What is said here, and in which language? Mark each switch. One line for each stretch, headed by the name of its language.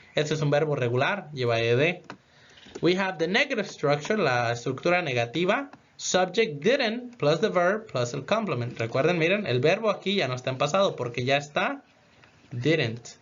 Spanish: Este es un verbo regular, lleva ed.
English: We have the negative structure,
Spanish: la estructura negativa.
English: Subject didn't plus the verb plus el complement.
Spanish: Recuerden, miren, el verbo aquí ya no está en pasado porque ya está didn't.